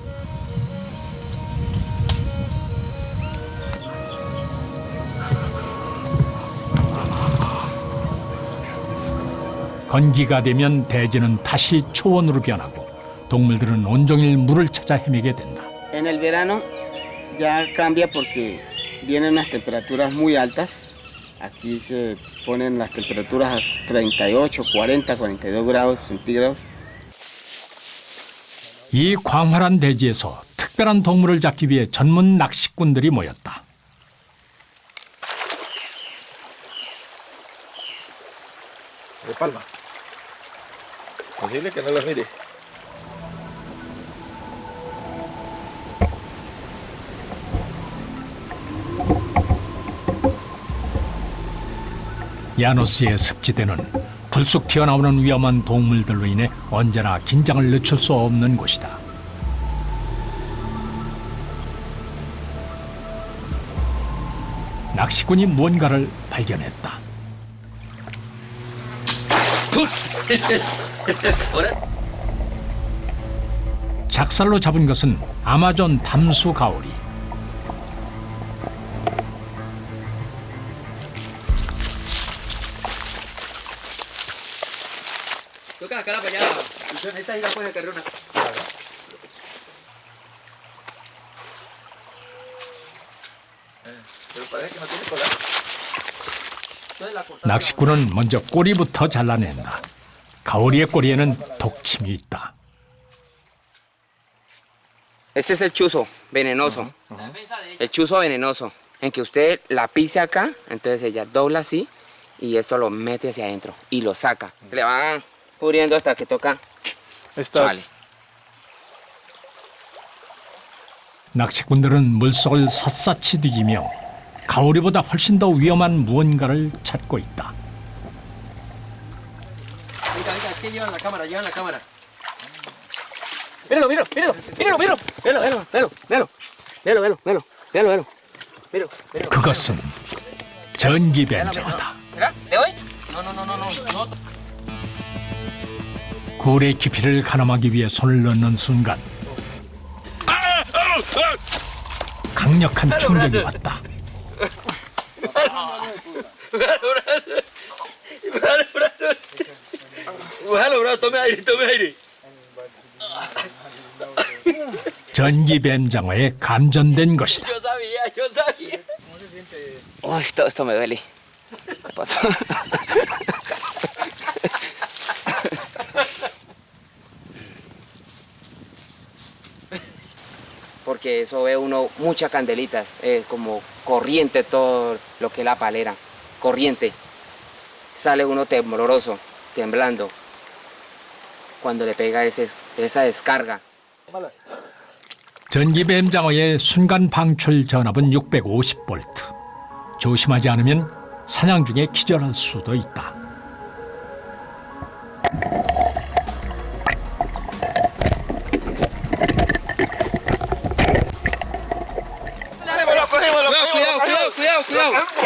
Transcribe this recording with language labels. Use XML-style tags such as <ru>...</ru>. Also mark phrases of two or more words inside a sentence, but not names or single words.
<ko>건기가 되면 대지는 다시 초원으로 변하고 동물들은 온종일 물을 찾아 헤매게 된다.</ko> <es>En el verano ya cambia porque vienen unas temperaturas muy altas. Aquí se ponen las temperaturas a 38, 40, 42 grados centígrados.</es> <ko>이 광활한 대지에서 특별한 동물을 잡기 위해 전문 낚시꾼들이 모였다.</ko> <es>De palma. Decirle que no los mire.</es> <ko>야노스의 습지대는 불쑥 튀어나오는 위험한 동물들로 인해 언제나 긴장을 늦출 수 없는 곳이다. 낚시꾼이 무언가를 발견했다. 작살로 잡은 것은 아마존 담수 가오리.</ko> <es>Toca la cara para allá. Esta isla puede cargar una. Pero parece que no tiene cola.</es> <ko>낚시꾼은 먼저 꼬리부터 잘라낸다. 가오리의 꼬리에는 독침이 있다.</ko> <es>Ese es el chuzo venenoso. El chuzo venenoso. En que usted la pise acá, entonces ella dobla así y esto lo mete hacia adentro y lo saca. Le va cubriendo hasta que toca. Sale.</es> <ko>낚시꾼들은 물속을 샅샅이 뒤지며 가오리보다 훨씬 더 위험한 무언가를 찾고 있다.</ko> <es>¿Qué llevan la cámara? Llevan la cámara. Míralo, míralo, míralo, míralo, míralo, míralo, míralo, míralo, míralo, míralo, míralo, míralo, míralo.</es> <ko>그것은 전기뱀장어다.</ko> <es>¿Mira? ¿Le doy? No, no, no, no, no.</es> <ko>굴의 깊이를 가늠하기 위해 손을 넣는 순간 강력한 충격이 왔다. 전기뱀장어에 감전된 것이다.</ko> <es>Yo sabía. Uy, todo esto me duele. ¿Qué pasó? Porque eso ve uno muchas candelitas, como corriente todo lo que es la palera, corriente. Sale uno tembloroso, temblando, cuando le pega esa descarga.</es> <ko>전기뱀장어의 순간 방출 전압은 650V. 조심하지 않으면 사냥 중에 기절할 수도 있다.</ko> <es>Cuidado.</es>